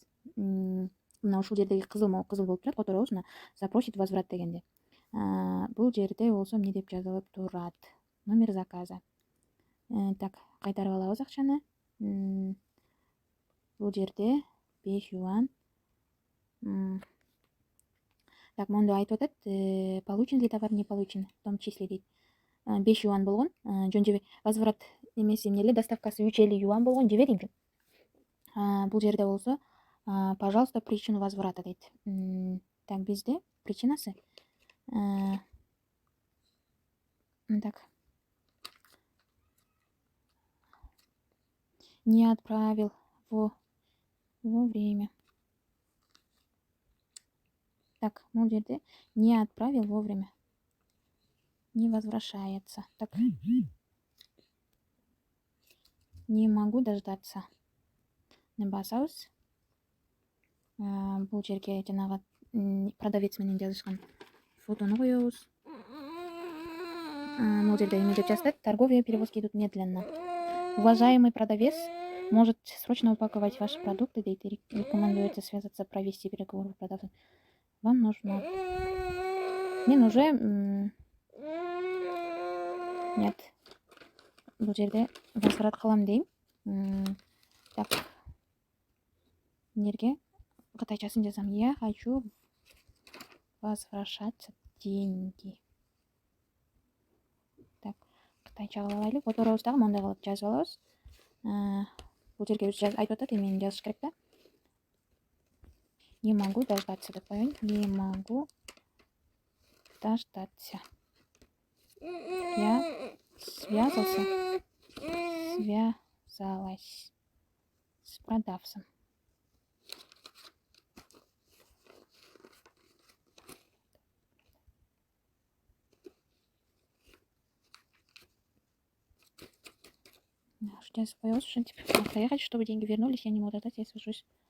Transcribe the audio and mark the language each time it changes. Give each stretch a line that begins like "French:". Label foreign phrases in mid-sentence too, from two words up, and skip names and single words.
Kyrgyz: Мына ушул жердеги кызыл болуп турат, которобуз мына
Russian: запросить возврат
Kyrgyz: дегенде. Бул жерде болсо эмне деп жазылып турат?
Russian: Номер заказа.
Kyrgyz: Так, кайтарып алабыз акчаны. Бул жерде 5 юан. Так, мондо айтып атат,
Russian: получен ли товар, не получен, в том числе дейт.
Kyrgyz: 5 юан болгон. Жөн жебе возврат немеси эмне эле, доставкасы 3,50 юан болгон, жебедим жөн. Бул жерде болсо,
Russian: пожалуйста, причину возврата дейт.
Kyrgyz: Так, бизде причинасы. Так.
Russian: Не отправил вовремя.
Kyrgyz: Так, бул жерде
Russian: не отправил вовремя. Не возвращается. Так. Не могу дождаться.
Kyrgyz: Не басабыз. Бул жерге жанагы продавец менен жазышкан фотону коебуз. Бул жерде эме деп жазат:
Russian: торговые перевозки идут медленно. Уважаемый продавец может срочно упаковать ваши продукты, дейт. Рекомендуется связаться, провести переговоры с продавцом. Вам нужно. Мен уже нет.
Kyrgyz: Бул жерде возврат кылам дейм. Так. Эмнерге кытайчасын жазам.
Russian: Я хочу возвращаться деньги.
Kyrgyz: Так, кытайча кылып алайлы. Которобуз дагы мондай кылып жазып алабыз. Бул жерге айтып атат, эмени жазыш керек да.
Russian: Не могу дождаться
Kyrgyz: деп коеюн.
Russian: Не могу дождаться. Я связалась с продавцем. Сейчас появился, что типа проехать, чтобы деньги вернулись, я не могу дождаться, я свяжусь.